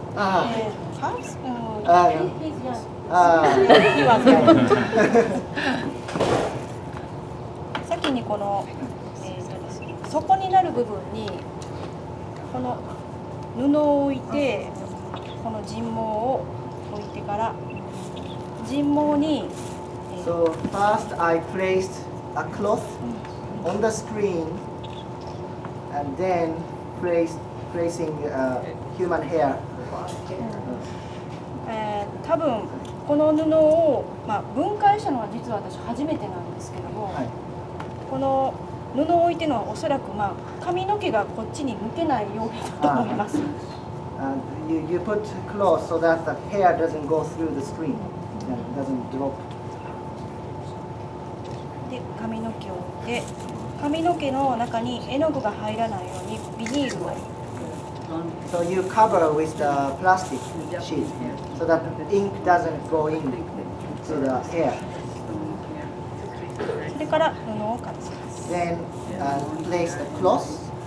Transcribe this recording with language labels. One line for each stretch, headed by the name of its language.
English: Perhaps he's young. He was young.
Japanese: 先にこの、ですね、底になる部分にこの布を置いて、この人毛を置いてから人毛に、
English: So first I placed a cloth on the screen and then placing human hair.
Japanese: 多分この布を、分解したのは実は私初めてなんですけども、この布を置いてるのはおそらく、髪の毛がこっちに抜けないようにだと思います。
English: You put cloth so that the hair doesn't go through the screen and doesn't drop.
Japanese: で髪の毛を置いて、髪の毛の中に絵の具が入らないようにビニールを。
English: So you cover with the plastic sheet so that the ink doesn't go in to the hair.
Japanese: それから布をかぶせます。
English: Then place the cloth.